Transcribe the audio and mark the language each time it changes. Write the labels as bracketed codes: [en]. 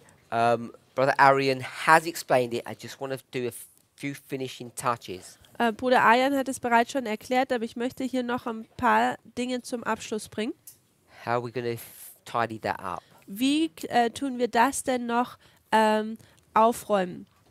[en] Brother Arian has explained it. I just want to do a few finishing touches. [de] Bruder Ayan hat es bereits schon erklärt, aber ich möchte hier noch ein paar Dinge zum Abschluss bringen. [en] How are we going to tidy that up? [de] Wie tun wir das denn noch aufräumen?